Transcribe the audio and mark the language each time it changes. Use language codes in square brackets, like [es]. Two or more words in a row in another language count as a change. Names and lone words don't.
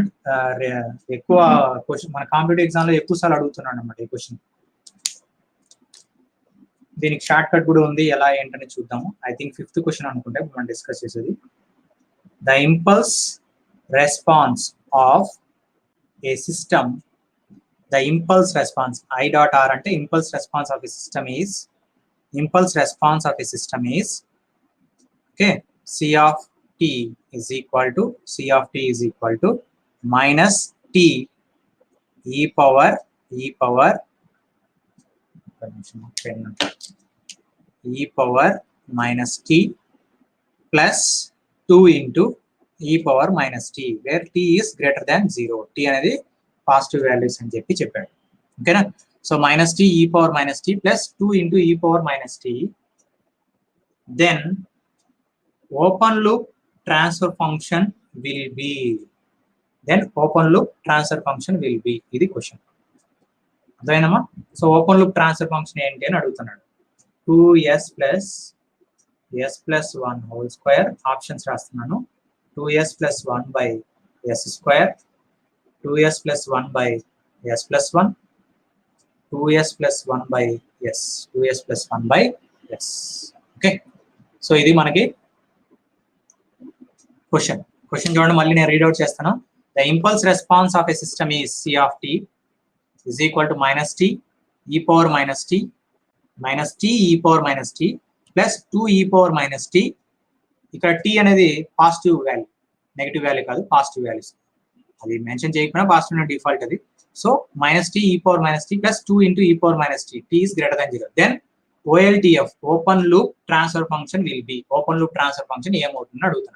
[te] ఎక్కువ క్వశ్చన్ మన [en] competitive exam [te] లో ఎక్కువ సార్లు అడుగుతున్నాడు అనమాట ఈ క్వశ్చన్. దీనికి [en] short cut [te] కూడా ఉంది, ఎలా ఏంటని చూద్దాము. [en] I think [te] 5th క్వశ్చన్ అనుకుంటే మనం డిస్కస్ చేసేది. [en] the impulse response of a system, the impulse response I dot R అంటే impulse response of a system is okay, C of t is equal to minus t e power minus t plus 2 into e power minus t, where t is greater than 0. [te] t అనేది [en] positive values [te] అని చెప్పాడు. [en] ఓకేనా, so minus t e power minus t plus 2 into e power minus t, then open loop transfer function will be, [te] ఇది క్వశ్చన్. అర్థమైందమ్మా. సో [en] open loop transfer function [te] ఏంటి అని అడుగుతున్నాడు. [en] 2s plus 1 whole square, [te] ఆప్షన్స్ రాస్తున్నాను. [en] 2s plus 1 by s స్క్వేర్, 2s plus 1 by s plus 1, 2s plus 1 by s, 2s plus 1 by s. [te] ఓకే, సో ఇది మనకి క్వశ్చన్ చూడండి, మళ్ళీ నేను రీడ్అవుట్ చేస్తాను. [en] the impulse response of a system is C of t is equal to minus t e power minus t e power minus t plus 2 e power minus t. [te] ఇక్కడ t అనేది [en] positive value, negative value [te] కాదు, [en] positive values. [te] అది మెన్షన్ చేయకపోయినా పాజిటివ్ డిఫాల్ట్ అది. [en] so minus t e power minus t plus 2 into e power minus t, t is greater than 0. then OLTF open loop transfer function will be, open loop transfer function [te] ఏమవుతుందని అడుగుతున్నాడు.